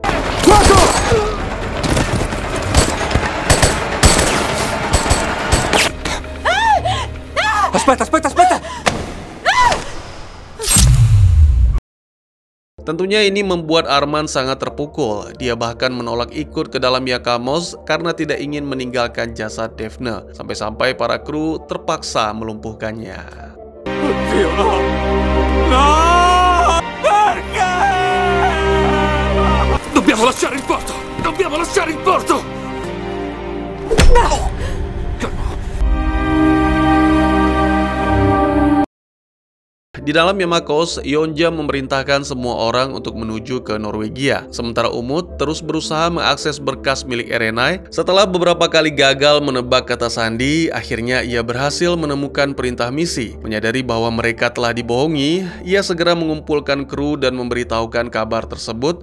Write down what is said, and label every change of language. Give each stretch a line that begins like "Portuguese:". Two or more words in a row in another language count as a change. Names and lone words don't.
Italian: Aspetta!
Indonesian: Tentunya ini membuat Arman sangat terpukul. Dia bahkan menolak ikut ke dalam Yakamos karena tidak ingin meninggalkan jasad Daphne. Sampai-sampai para kru terpaksa melumpuhkannya.
Italian: Dobbiamo lasciare il porto!
Indonesian: Di dalam Yamakos, Yonja memerintahkan semua orang untuk menuju ke Norwegia. Sementara Umut terus berusaha mengakses berkas milik Erenai. Setelah beberapa kali gagal menebak kata sandi, akhirnya ia berhasil menemukan perintah misi. Menyadari bahwa mereka telah dibohongi, ia segera mengumpulkan kru dan memberitahukan kabar tersebut.